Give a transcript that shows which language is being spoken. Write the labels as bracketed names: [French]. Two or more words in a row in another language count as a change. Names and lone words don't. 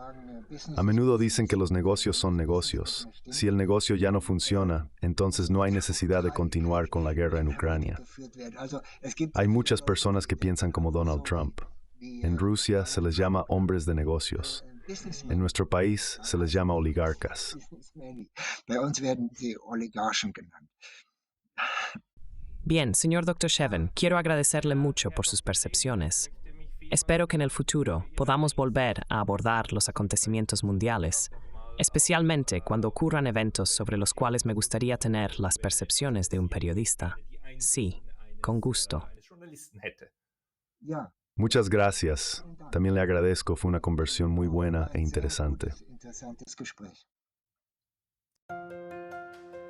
[Spanish] A menudo dicen que los negocios son negocios. Si el negocio ya no funciona, entonces no hay necesidad de continuar con la guerra en Ucrania. Hay muchas personas que piensan como Donald Trump. En Rusia se les llama hombres de negocios. En nuestro país se les llama oligarcas. [German] Bei uns werden sie Oligarchen genannt. [Spanish] Bien, señor Dr. Shevin, quiero agradecerle mucho por sus percepciones. Espero que en el futuro podamos volver a abordar los acontecimientos mundiales, especialmente cuando ocurran eventos sobre los cuales me gustaría tener las percepciones de un periodista. Sí, con gusto. [German] Ja, [Spanish] Muchas gracias. También le agradezco, fue una conversión muy buena e [German] ein sehr [Spanish] interesante. [German] gutes, interessantes Gespräch.